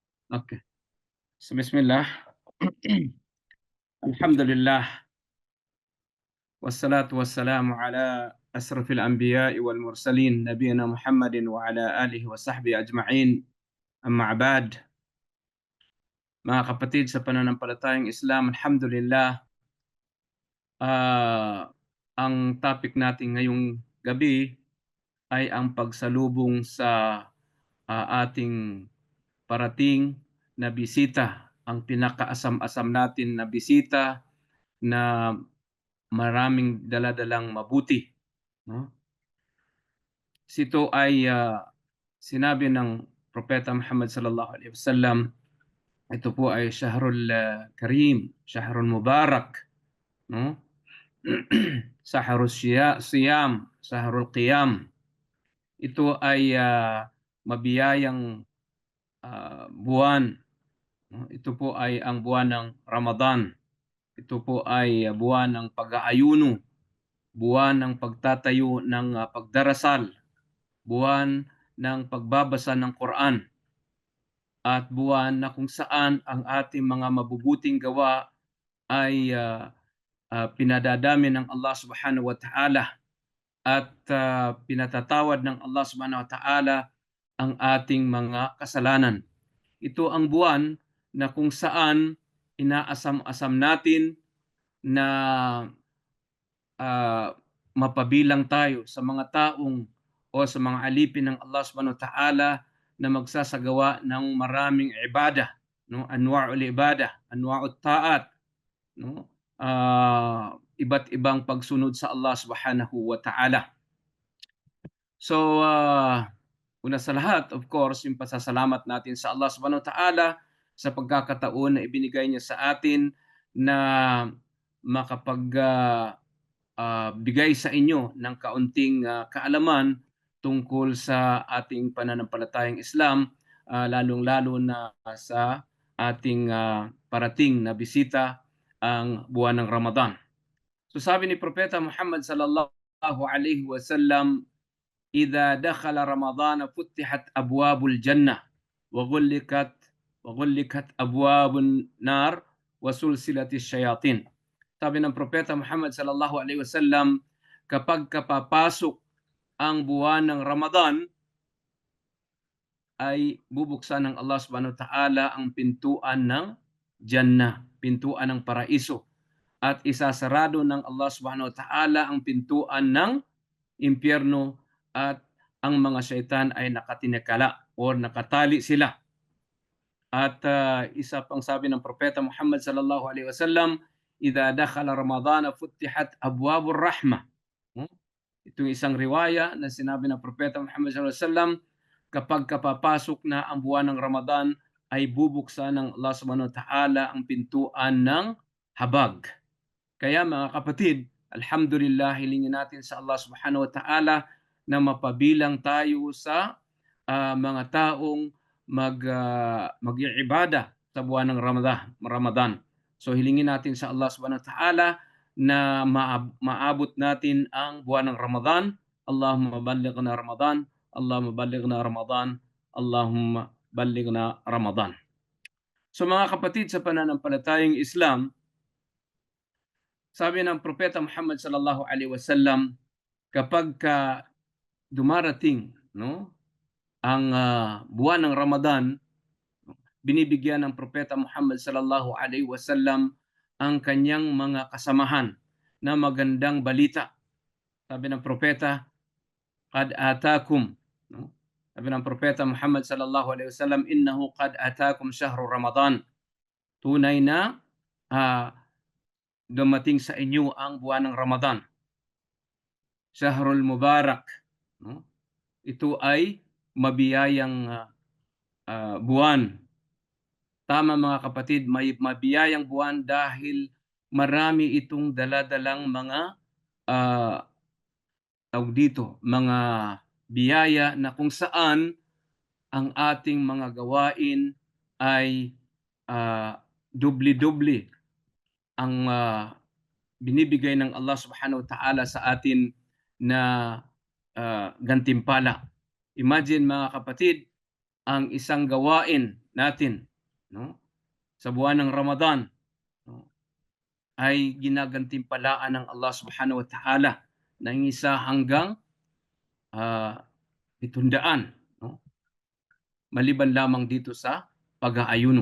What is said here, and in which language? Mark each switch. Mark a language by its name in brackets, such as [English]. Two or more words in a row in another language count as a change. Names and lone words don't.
[Arabic] Okay. So, بسم الله. الحمد لله. والصلاة والسلام على أشرف الأنبياء والمرسلين نبينا محمد وعلى آله وصحبه أجمعين. أما بعد. [Filipino] Mga kapatid sa pananampalatayang Islam, alhamdulillah. Ang topic natin ngayong gabi ay ang pagsalubong sa ating parating na bisita, ang pinakaasam-asam natin na bisita na maraming daladalang mabuti, no? Ito ay sinabi ng Propeta Muhammad [Arabic] صلى الله عليه وسلم. [Filipino] Ito po ay [Arabic] شهر الكريم، شهر المبارك, [Filipino] no? [Arabic] شهر الصيام، شهر القيام. [Filipino] Ito ay mabiyayang buwan. Ito po ay ang buwan ng Ramadan. Ito po ay buwan ng pag-aayuno, buwan ng pagtatayo ng pagdarasal, buwan ng pagbabasa ng Quran, at buwan na kung saan ang ating mga mabubuting gawa ay pinadadami ng Allah [Arabic] سبحانه وتعالى [Filipino] at pinatatawad ng Allah [Arabic] سبحانه وتعالى [Filipino] ang ating mga kasalanan. Ito ang buwan na kung saan inaasam-asam natin na mapabilang tayo sa mga taong o sa mga alipin ng Allah [Arabic] سبحانه وتعالى [Filipino] na magsasagawa ng maraming ibadah, no? [Arabic] أنواع العبادة، أنواع الطاعات, [Filipino] no? Iba't ibang pagsunod sa Allah [Arabic] سبحانه وتعالى. [Filipino] So, una sa lahat, [English] of course, [Filipino] yung pasasalamat natin sa Allah [Arabic] سبحانه وتعالى [Filipino] sa pagkakataon na ibinigay niya sa atin na bigay sa inyo ng kaunting kaalaman tungkol sa ating pananampalatayang Islam, lalong-lalo na sa ating parating na bisita, ang buwan ng Ramadan. So sabi ni Propeta Muhammad [Arabic] صلى الله عليه وسلم, "إذا دخل رمضان فتحت أبواب الجنة وغلقت أبواب النار وسلسلت الشياطين." [Filipino] Sabi ng Propeta Muhammad [Arabic] صلى الله عليه وسلم, [Filipino] kapag kapapasok ang buwan ng Ramadan, ay bubuksan ng Allah [Arabic] سبحانه وتعالى [Filipino] ang pintuan ng Jannah, pintuan ng paraiso, at isasarado ng Allah [Arabic] سبحانه وتعالى [Filipino] ang pintuan ng impyerno, at ang mga syaitan ay nakatinakala o nakatali sila. At isa pang sabi ng Propeta Muhammad [Arabic] صلى الله عليه وسلم, "إذا دخل رمضان فتحت أبواب الرحمة." [Filipino] Ito isang riwaya na sinabi ng Propeta Muhammad [Arabic] صلى الله عليه وسلم, [Filipino] kapag kapapasok na ang buwan ng Ramadan, ay bubuksan ng Allah [Arabic] سبحانه وتعالى [Filipino] ang pintuan ng habag. Kaya mga kapatid, alhamdulillah, hilingin natin sa Allah [Arabic] سبحانه وتعالى [Filipino] na mapabilang tayo sa mga taong mag-iibada sa buwan ng Ramadan. So hilingin natin sa Allah [Arabic] سبحانه وتعالى [Filipino] na maabot natin ang buwan ng Ramadan. [Arabic] اللهم بلغنا رمضان، اللهم بلغنا رمضان، اللهم بلغنا رمضان. [Filipino] So mga kapatid sa pananampalatayang Islam, sabi ng Propeta Muhammad [Arabic] صلى الله عليه وسلم, [Filipino] kapag dumarating, no, ang buwan ng Ramadan, binibigyan ng Propeta Muhammad [Arabic] صلى الله عليه وسلم [Filipino] ang kanyang mga kasamahan na magandang balita. Sabi ng Propeta, [Arabic] "قد أتاكم," [Filipino] no? Sabi ng Propeta Muhammad [Arabic] صلى الله عليه وسلم, "إنه قد أتاكم شهر رمضان." [Filipino] Tunay na dumating sa inyo ang buwan ng Ramadan, [Arabic] شهر المبارك, [Filipino] no? Ito ay mabiyayang buwan. Tama mga kapatid, may mabiyayang buwan dahil marami itong daladalang mga mga biyaya na kung saan ang ating mga gawain ay dubli-dubli ang binibigay ng Allah [Arabic] سبحانه وتعالى [Filipino] sa atin na gantimpala. Imagine mga kapatid, ang isang gawain natin no, sa buwan ng Ramadan, no, ay ginagantimpalaan ng Allah [Arabic] سبحانه وتعالى [Filipino] ng isa hanggang 700, no, maliban lamang dito sa pag-aayuno.